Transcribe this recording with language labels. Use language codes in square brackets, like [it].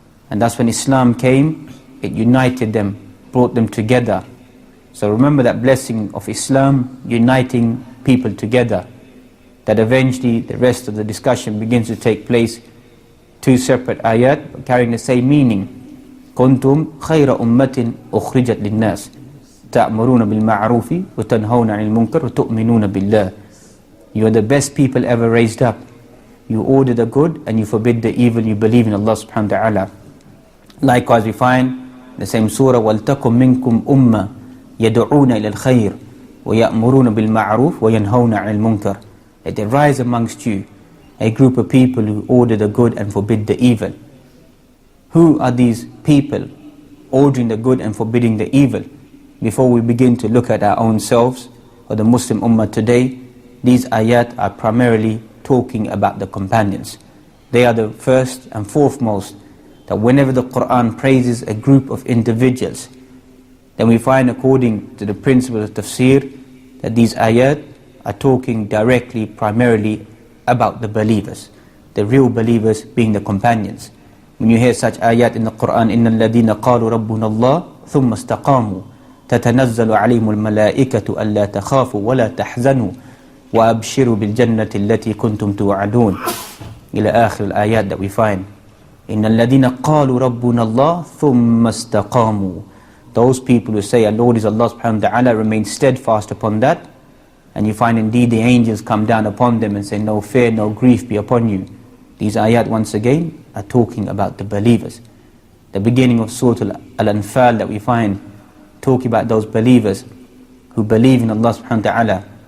[en] And that's when Islam came, it united them, brought them together. So remember that blessing of Islam uniting people together, that eventually the rest of the discussion begins to take place. Two separate ayat carrying the same meaning. [ar] كنتم خير أمة أخرجت للناس تأمرون بالمعروف وتنهون عن المنكر وتؤمنون بالله. [en] You are the best people ever raised up. You order the good and you forbid the evil. You believe in Allah subhanahu wa ta'ala. Likewise we find the same surah, [ar] وَلْتَكُمْ مِنْكُمْ أُمَّةٌ يَدْعُونَ إِلَى الْخَيْرِ وَيَأْمُرُونَ بِالْمَعْرُوفِ وَيَنْهَوْنَ عَنِ الْمُنْكَرِ. [en] That there rise amongst you a group of people who order the good and forbid the evil. Who are these people ordering the good and forbidding the evil? Before we begin to look at our own selves or the Muslim Ummah today, these ayat are primarily talking about the companions. They are the first and foremost, that whenever the Quran praises a group of individuals, then we find according to the principle of tafsir that these ayat are talking directly, primarily about the believers, the real believers being the companions. When you hear such ayat in the Quran, [ar] إِنَّ الَّذِينَ قَالُوا رَبُّنَا اللَّهُ ثُمَّ اسْتَقَامُوا تَتَنَزَّلُ عَلَيْهِمُ الْمَلَائِكَةُ أَلَّا تَخَافُوا وَلَا تَحْزَنُوا وَأَبْشِرُوا بِالْجَنَّةِ الَّتِي كُنْتُمْ تُوعَدُونَ إلى آخر الآيات [en] that we find. [ar] إِنَّ الَّذِينَ قَالُوا رَبُّنَا اللَّهُ ثُمَّ اسْتَقَامُوا. [en] Those people who say, our Lord is Allah subhanahu wa ta'ala, remain steadfast upon that. And you find indeed the angels come down upon them and say, no fear, no grief be upon you. These ayat once again are talking about the believers. The beginning of Surah Al-Anfal that we find talking about those believers who believe in Allah subhanahu wa ta'ala.